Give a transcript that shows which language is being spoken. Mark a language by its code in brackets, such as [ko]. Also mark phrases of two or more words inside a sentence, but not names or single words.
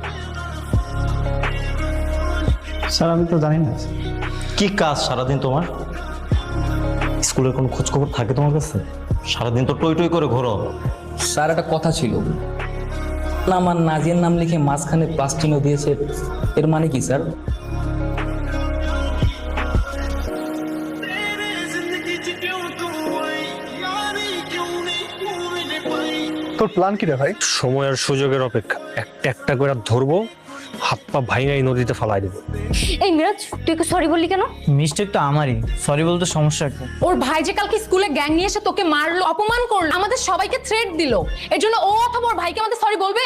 [bn] স্যার আমি তো জানি না। কি কাজ সারাদিন তোমার? স্কুলের কোনো খোঁজ খবর থাকে তোমার কাছে? সারাদিন তো টই টই করে ঘোরো। স্যার একটা কথা ছিল না, আমার নাজিয়ার নাম লিখে মাঝখানে প্লাস চিহ্ন দিয়েছে, এর মানে কি স্যার? [pa] ਜ਼ਿੰਦਗੀ ਚ ਕਿਉਂ ਤੂੰ ਆਈ ਯਾਰੀ ਕਿਉਂ ਨਹੀਂ ਤੂੰ ਮੈਨੇ ਪਾਈ [bn] তোর প্ল্যান কি রে ভাই? সময় আর সুযোগের অপেক্ষা, একটা একটা করে ধরবো, হাত পা ভাঙাই নদীতে ফালাই দেবো। এই মিরাজ, তুই কি সরি বললি কেন? মিস্টেক তো আমারই, সরি বলতে সমস্যা কি? ওর ভাই যে কালকে স্কুলে গ্যাং নিয়ে এসে তোকে মারলো, অপমান করলো, আমাদের সবাইকে থ্রেট দিল, এর জন্য ও অথবা ওর ভাইকে আমাদের সরি বলবে?